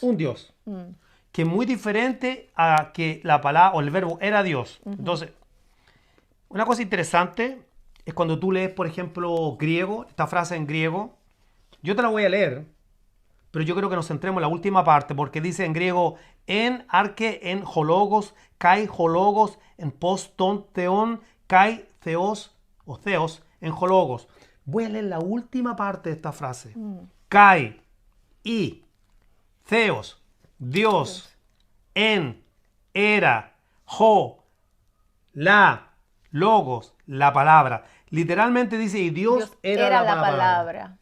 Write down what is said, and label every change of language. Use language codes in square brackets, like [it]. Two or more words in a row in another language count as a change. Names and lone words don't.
[es] un Dios, que es muy diferente a que la palabra o el verbo era Dios. Entonces, una cosa interesante es cuando tú lees, por ejemplo, griego, esta frase en griego, yo te la voy a leer, pero yo creo que nos centremos en la última parte, porque dice en griego, [el] ἐν ἀρχῇ ἦν ὁ λόγος, καὶ ὁ λόγος ἦν πρὸς τὸν θεόν, καὶ θεὸς ὁ θεὸς ἦν ὁ λόγος. [es] Voy a leer la última parte de esta frase. Kai y theos, Dios, en, era, ho, la, logos, la palabra. Literalmente dice, y Dios era la palabra.